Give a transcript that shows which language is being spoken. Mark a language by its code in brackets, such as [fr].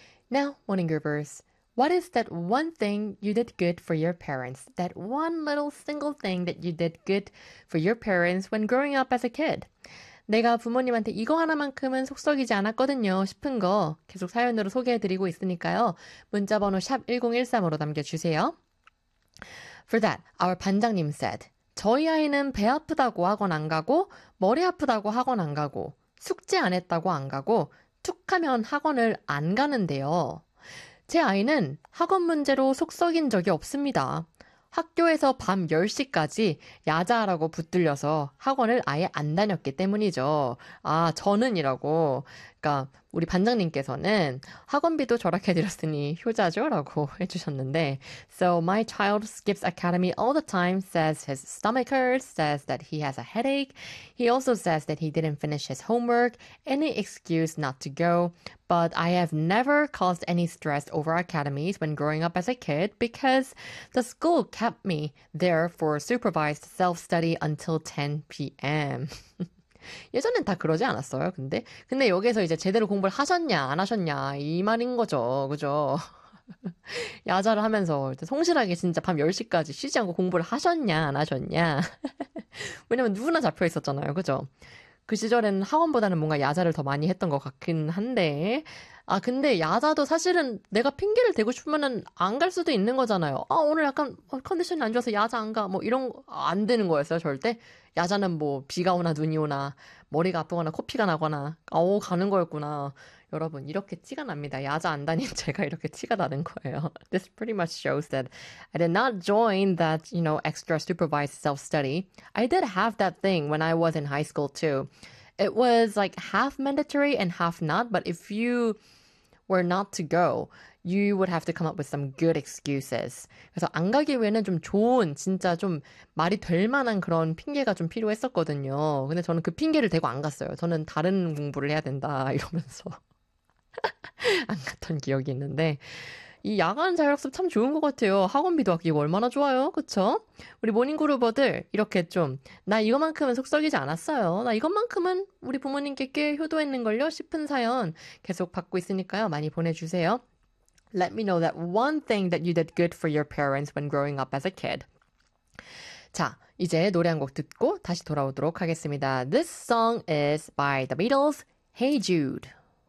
[en] Now, morning groupers, what is that one thing you did good for your parents? That one little single thing that you did good for your parents when growing up as a kid? [ko] 내가 부모님한테 이거 하나만큼은 속썩이지 않았거든요 싶은 거 계속 사연으로 소개해드리고 있으니까요. 문자번호 샵 1013으로 남겨주세요. [en] For that, our [ko] 반장님 [en] said, [ko] 저희 아이는 배 아프다고 학원 안 가고, 머리 아프다고 학원 안 가고, 숙제 안 했다고 안 가고, 툭하면 학원을 안 가는데요. 제 아이는 학원 문제로 속썩인 적이 없습니다. 학교에서 밤 10시까지 야자라고 붙들려서 학원을 아예 안 다녔기 때문이죠. 아, 저는이라고. 그러니까 우리 반장님께서는 학원비도 절약해드렸으니 효자죠? 라고 해주셨는데 [en] So my child skips academy all the time, says his stomach hurts, says that he has a headache. He also says that he didn't finish his homework. Any excuse not to go. But I have never caused any stress over academies when growing up as a kid because the school kept me there for supervised self-study until 10 p.m. [ko] 예전엔 다 그러지 않았어요. 근데 여기서 이제 제대로 공부를 하셨냐 안 하셨냐 이 말인 거죠. 그죠? 야자를 하면서 성실하게 진짜 밤 10시까지 쉬지 않고 공부를 하셨냐 안 하셨냐. 왜냐면 누구나 잡혀 있었잖아요. 그죠? 그 시절에는 학원보다는 뭔가 야자를 더 많이 했던 것 같긴 한데 아 근데 야자도 사실은 내가 핑계를 대고 싶으면은 안 갈 수도 있는 거잖아요. 아 오늘 약간 컨디션이 안 좋아서 야자 안 가 뭐 이런 거 안 되는 거였어요 절대. 야자는 뭐 비가 오나 눈이 오나 머리가 아프거나 코피가 나거나 아오 가는 거였구나. 여러분 이렇게 티가 납니다. 야자 안 다닌 제가 이렇게 티가 나는 거예요. [en] This pretty much shows that I did not join that, you know, extra supervised self-study. I did have that thing when I was in high school too. It was like half mandatory and half not, but if you were not to go, you would have to come up with some good excuses. [ko] 그래서 안 가기 위해는 좀 좋은, 진짜 좀 말이 될 만한 그런 핑계가 좀 필요했었거든요. 근데 저는 그 핑계를 대고 안 갔어요. 저는 다른 공부를 해야 된다 이러면서 안 갔던 기억이 있는데 이 야간 자율학습 참 좋은 것 같아요. 학원비도 아끼고 얼마나 좋아요. 그쵸? 우리 모닝그루버들 이렇게 좀 나 이것만큼은 속썩이지 않았어요. 나 이것만큼은 우리 부모님께 꽤 효도했는걸요 싶은 사연 계속 받고 있으니까요. 많이 보내주세요. [en] Let me know that one thing that you did good for your parents when growing up as a kid. [ko] 자, 이제 노래 한 곡 듣고 다시 돌아오도록 하겠습니다. [en] This song is by The Beatles, Hey Jude.